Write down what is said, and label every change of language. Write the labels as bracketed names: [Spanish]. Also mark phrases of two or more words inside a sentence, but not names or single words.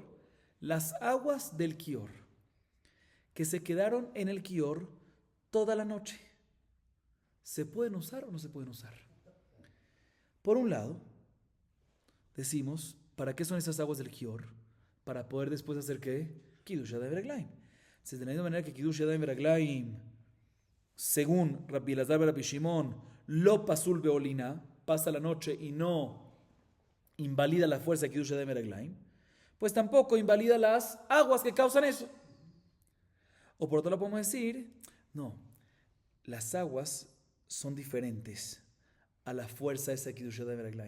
[Spanish] Las aguas del Kior, que se quedaron en el Kior toda la noche. ¿Se pueden usar o no se pueden usar? Por un lado, decimos, ¿para qué son esas aguas del Kior? Para poder después hacer ¿qué? [Hebrew] קידוש ידיים ורגליים. [Spanish] De la misma manera que [Hebrew] קידוש ידיים ורגליים, [Spanish] según Rabbi Elazar ben Rabbi Shimon, [Hebrew] לא פסול בלינה, [Spanish] pasa la noche y no invalida la fuerza de [Hebrew] קידוש ידיים ורגליים, [Spanish] pues tampoco invalida las aguas que causan eso. O por otro lado podemos decir, no, las aguas son diferentes a la fuerza esa de [Hebrew] קידוש ידיים ורגליים.